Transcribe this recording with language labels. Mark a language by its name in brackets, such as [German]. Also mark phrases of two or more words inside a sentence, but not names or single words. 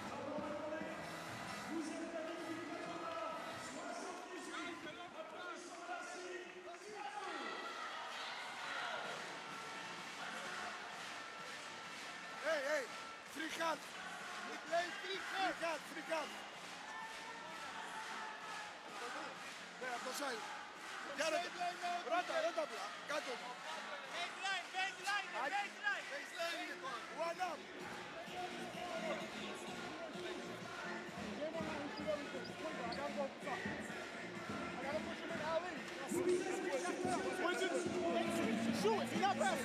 [English] Hey, free hand. Free hand. There, [Greek] από το side. Ρώτα απλά, κάτω. [English] One up. Shoot, he's not passing.